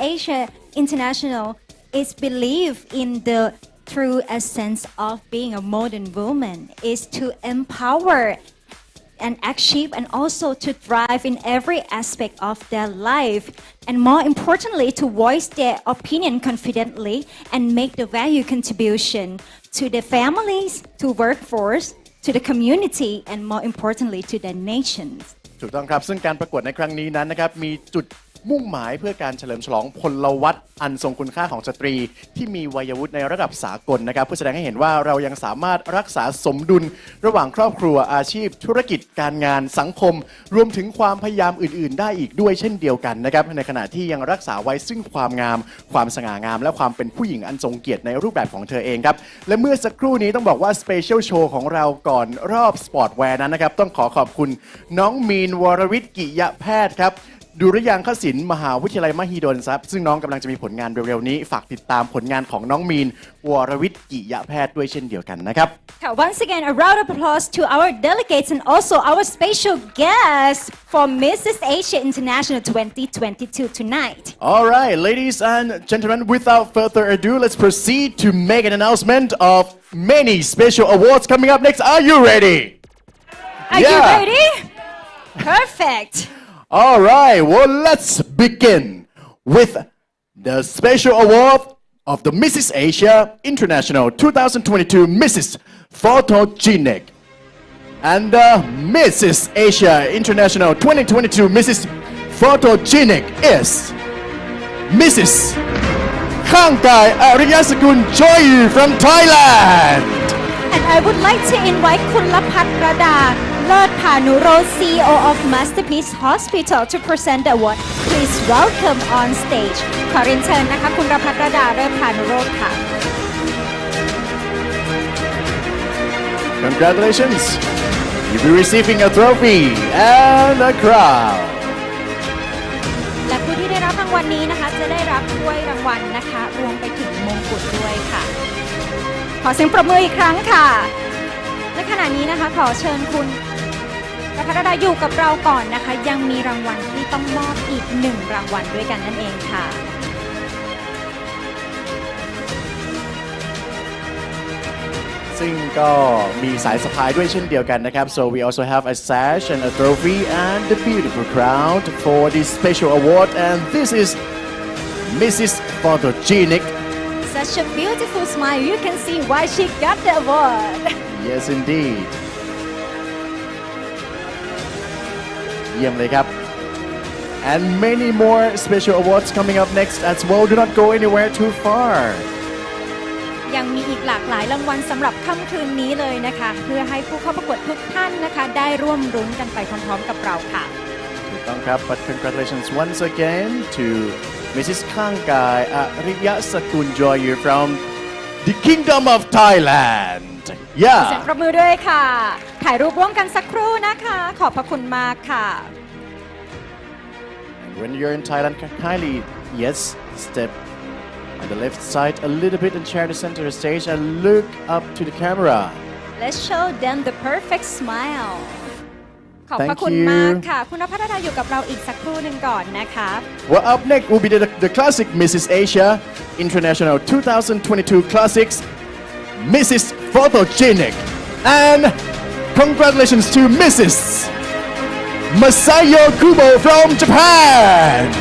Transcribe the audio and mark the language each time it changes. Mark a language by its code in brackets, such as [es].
[en] Asia International is believed in the true essence of being a modern woman is to empower and achieve and also to thrive in every aspect of their life and more importantly to voice their opinion confidently and make the value contribution to their families, to workforce, to the community and more importantly to their nations [th] ถูกต้องครับซึ่งการประกวดในครั้งนี้นั้นนะครับมีจุดมุ่งหมายเพื่อการเฉลิมฉลองพลวัตอันทรงคุณค่าของสตรีที่มีวัยวุฒิในระดับสากลนะครับเพื่อแสดงให้เห็นว่าเรายังสามารถรักษาสมดุลระหว่างครอบครัวอาชีพธุรกิจการงานสังคมรวมถึงความพยายามอื่นๆได้อีกด้วยเช่นเดียวกันนะครับในขณะที่ยังรักษาไว้ซึ่งความงามความสง่างามและความเป็นผู้หญิงอันทรงเกียรติในรูปแบบของเธอเองครับและเมื่อสักครู่นี้ต้องบอกว่าสเปเชียลโชว์ของเราก่อนรอบสปอร์ตแวร์นั้นนะครับต้องขอบคุณ น้องมีนวรวิทย์กิยแพทย์ครับดุริยางคศิลป์มหาวิทยาลัยมหิดลครับซึ่งน้องกำลังจะมีผลงานเร็วๆนี้ฝากติดตามผลงานของน้องมีนวรวิทย์กิยแพทย์ด้วยเช่นเดียวกันนะครับ [en] Once again a round of applause to our delegates and also our special guests for Mrs. Asia International 2022 tonight. All right, ladies and gentlemen, without further ado, let's proceed to make an announcement of many special awards coming up next. Are you ready? Are you ready? Perfect. All right, well, let's begin with the special award of the Mrs. Asia International 2022 Mrs. Photogenic and the Mrs. Asia International 2022 Mrs. Photogenic is Mrs. Khangkai Ariyasakun Choi from Thailand. And I would like to invite Kun Lapat Rada Lord Panuro, CEO of Masterpiece Hospital to present the award. Please welcome on stage. [th] ขอเรียนเชิญนะคะคุณรพัฒรดาเลิศพานุโรจน์ค่ะ [en] Congratulations! You'll be receiving a trophy and a crown. [th] และผู้ที่ได้รับรางวัลนี้นะคะจะได้รับถ้วยรางวัลนะคะรวมไปถึงมงกุฎด้วยค่ะขอเสียงปรบมืออีกครั้งค่ะและขณะนี้นะคะขอเชิญคุณรพัฒรดาอยู่กับเราก่อนนะคะยังมีรางวัลที่ต้องมอบอีก1รางวัลด้วยกันนั่นเองค่ะ ซึ่งก็มีสายสะพายด้วยเช่นเดียวกันนะครับ [en] so we also have a sash and a trophy and a beautiful crown for this special award and this is Mrs. Photogenic. Such a beautiful smile. You can see why she got the award. Yes, indeed. [th] เยี่ยมเลยครับ [en] and many more special awards coming up next as well. Do not go anywhere too far. [th] ยังมีอีกหลากหลายรางวัลสำหรับค่ำคืนนี้เลยนะคะเพื่อให้ผู้เข้าประกวดทุกท่านนะคะได้ร่วมรุ้นกันไปพร้อมๆกับเราค่ะ ถูกต้องครับ [en] but congratulations once again to Mrs. Khangkai Ariyasakun Choi from the Kingdom of Thailand. [th] เสียงปรบมือด้วยค่ะถ่ายรูปร่วมกันสักครู่นะคะขอบพระคุณมากค่ะ [en] And when you're in Thailand, kindly step on the left side a little bit and share the center of the stage and look up to the camera. Let's show them the perfect smile. [th] ขอบพระคุณมากค่ะคุณรพัฒรดาอยู่กับเราอีกสักครู่หนึ่งก่อนนะคะ [en] Well, up next will be the classic Mrs. Asia International 2022 Classics Mrs. Photogenic and congratulations to Mrs. Masayo Kubo from Japan.